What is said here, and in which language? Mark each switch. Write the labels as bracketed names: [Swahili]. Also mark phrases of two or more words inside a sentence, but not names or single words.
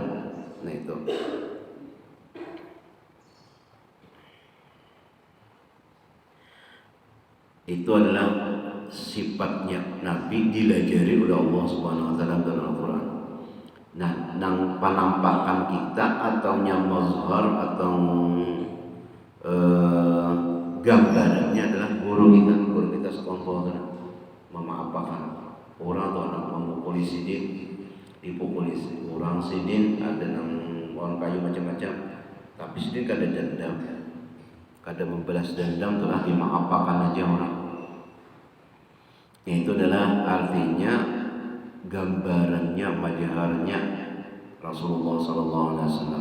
[Indonesian] Nah itu adalah sifatnya Nabi, dilajari oleh Allah [Arabic] سبحانه وتعالى [Indonesian] dalam Al-Qur'an. [Banjar] Nah, nang penampakan kita atau mazhar atau gambarannya adalah guru kita sekompol memaafkan orang atau anak memukuli sidin, dipukuli orang sidin, ada nang orang kayu macam-macam, tapi sidin kada dendam, kada membalas dendam, telah dimaafkan aja orang. [Indonesian] Itu adalah artinya gambarannya, majaharnya Rasulullah SAW.